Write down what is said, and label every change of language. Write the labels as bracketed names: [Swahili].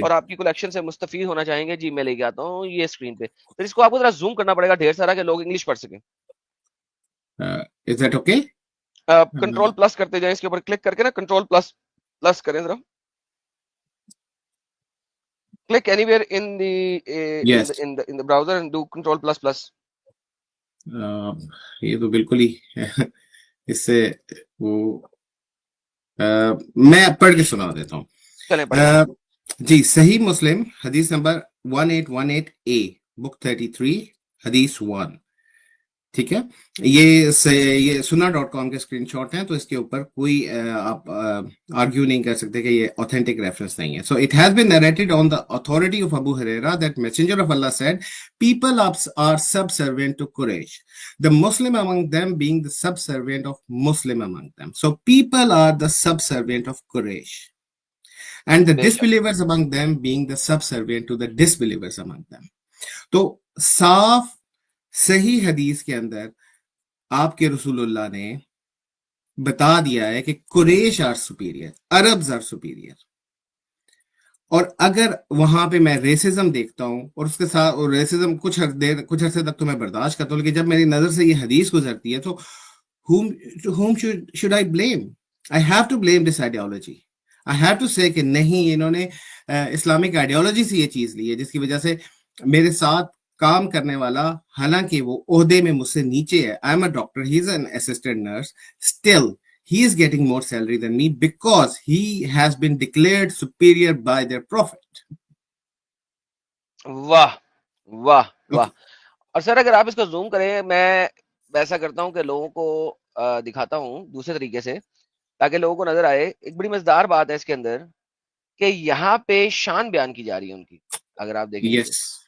[Urdu] اور آپ کی کلیکشن سے مستفید ہونا چاہیں گے. جی میں لے کے آتا ہوں یہ اسکرین پہ. پھر اس کو آپ کو ذرا زوم کرنا پڑے گا ڈھیر سارا کہ لوگ انگلش پڑھ سکیں. [English] Is that okay? [Urdu] Control plus کرتے جائیں، اس کے اوپر کلک کر کے نا کنٹرول پلس پلس کریں ذرا. [English] Click anywhere in Yes. The browser and do control plus plus. [Urdu] یہ تو بالکل ہی اس سے وہ میں پڑھ کے سنا دیتا ہوں. چلیں پڑھیں. جی، صحیح مسلم حدیث نمبر 1818A بک 33 حدیث 1. ٹھیک ہے، یہ سنا.com کے اسکرین شاٹ ہیں، تو اس کے اوپر کوئی آپ آرگیو نہیں کر سکتے کہ یہ [English] authentic reference [Urdu] نہیں ہے. [English] So it has been narrated on the authority of Abu Huraira that Messenger of Allah said, people are subservient to Quraysh, the Muslim among them being the subservient of Muslim among them. So people are the subservient of Quraysh, and the [Urdu] بے شک. [English] disbelievers among them being the subservient to the disbelievers among them. [Urdu] تو صاف صحیح حدیث کے اندر آپ کے رسول اللہ نے بتا دیا ہے کہ قریش [English] Are superior, Arabs are superior. [Urdu] اور اگر وہاں پہ میں ریسزم دیکھتا ہوں، اور اس کے ساتھ ریسزم کچھ عرصے تک تو میں برداشت کرتا ہوں، لیکن جب میری نظر سے یہ حدیث گزرتی ہے تو [English] whom should I blame? I have to blame this ideology. I have to say [Urdu] کہ نہیں، انہوں نے اسلامک آئیڈیالوجی سے یہ چیز لی ہے جس کی وجہ سے میرے ساتھ کام کرنے والا، حالانکہ وہ عہدے میں مجھ سے نیچے ہے، [English] I am a doctor, he is an assistant nurse, still he is getting more salary than me because he has been declared superior by their prophet. [Urdu] واہ واہ واہ. [English] Okay. [Urdu] اور سر اگر آپ اس کو زوم کریں، میں ایسا کرتا ہوں کہ لوگوں کو دکھاتا ہوں دوسرے طریقے سے تاکہ لوگوں کو نظر آئے. ایک بڑی مزیدار بات ہے اس کے اندر کہ یہاں پہ شان بیان کی جا رہی ہے ان کی. اگر آپ دیکھیں گے تو، [English] Yes.